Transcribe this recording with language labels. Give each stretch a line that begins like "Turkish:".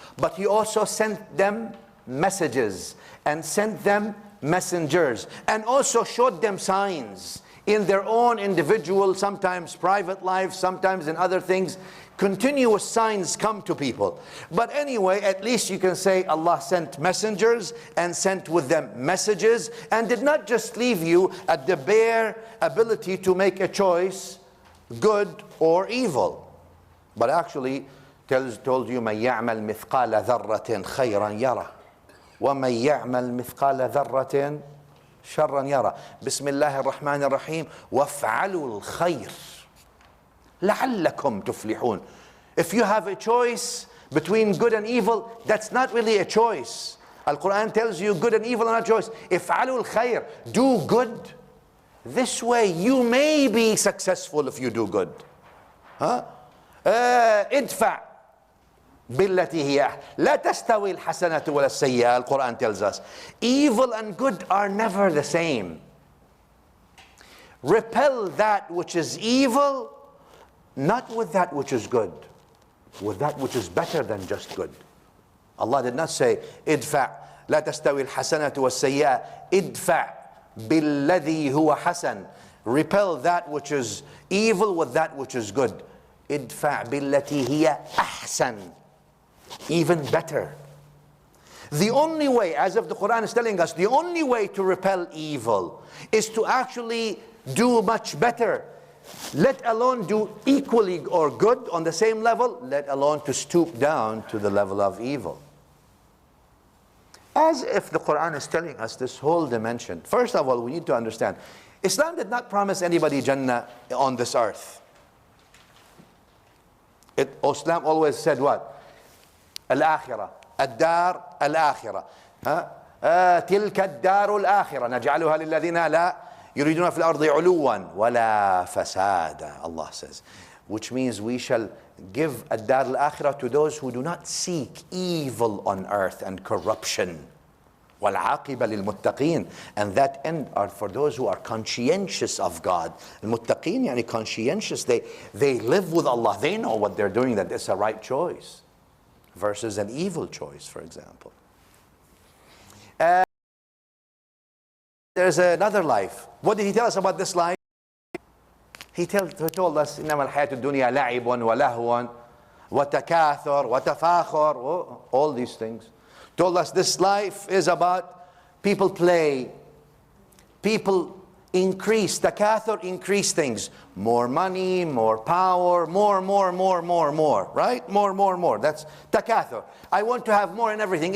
English: But He also sent them messages and sent them messengers and also showed them signs in their own individual, sometimes private lives, sometimes in other things. Continuous signs come to people. But anyway, at least you can say Allah sent messengers and sent with them messages and did not just leave you at the bare ability to make a choice, good or evil. But actually told you,
Arabic: مَنْ يَعْمَلْ مِثْقَالَ ذَرَّةٍ خَيْرًا يَرَى وَمَنْ يَعْمَلْ مِثْقَالَ ذَرَّةٍ شَرًّا يَرَى. Bismillahir Rahmanir Rahim. وَافْعَلُوا الْخَيْرِ لَعَلَّكُمْ تُفْلِحُونَ.
English: If you have a choice between good and evil, that's not really a choice. Al-Quran tells you good and evil are not a choice.
Arabic: افْعَلُوا الْخَيْرِ,
English: do good. This way you may be successful if you do good.
Arabic: ادفع بالتي هي لا تستوي الحسنة ولا السيئة.
English: Al-Quran tells us evil and good are never the same. Repel that which is evil, not with that which is good, with that which is better than just good. Allah did not say
Arabic: ادفع لا تستوي الحسنة والسيئة, ادفع بالذي هو حسن.
English: Repel that which is evil with that which is good. ادفع بالتي هي أحسن, even better. The only way, as if the Quran is telling us, the only way to repel evil is to actually do much better. Let alone do equally or good on the same level, let alone to stoop down to the level of evil. As if the Quran is telling us this whole dimension. First of all, we need to understand, Islam did not promise anybody Jannah on this earth. Islam always said what? Al-akhirah, ad-dar al-akhirah.
Arabic: تلك الدار الآخرة نجعلها للذين لا يريدون في الأرض علوا ولا فسادا.
English: Allah says, which means we shall give ad-dar al-akhirah to those who do not seek evil on earth and corruption.
Arabic: وَالْعَاقِبَ لِلْمُتَّقِينَ.
English: And that end are for those who are conscientious of God. Al-muttaqeen, yani conscientious. They live with Allah. They know what they're doing, that it's a right choice versus an evil choice, for example. There's another life. What did He tell us about this life? He told us,
Arabic: إِنَّمَا الْحَيَاةُ الدُّنْيَا لَعِبٌ وَلَهْوٌ وَتَكَاثُرٌ وَتَفَاخُرٌ,
English: all these things. Told us this life is about people play, people increase, takathur, increase things. More money, more power, more, right? More. That's takathur. I want to have more in everything.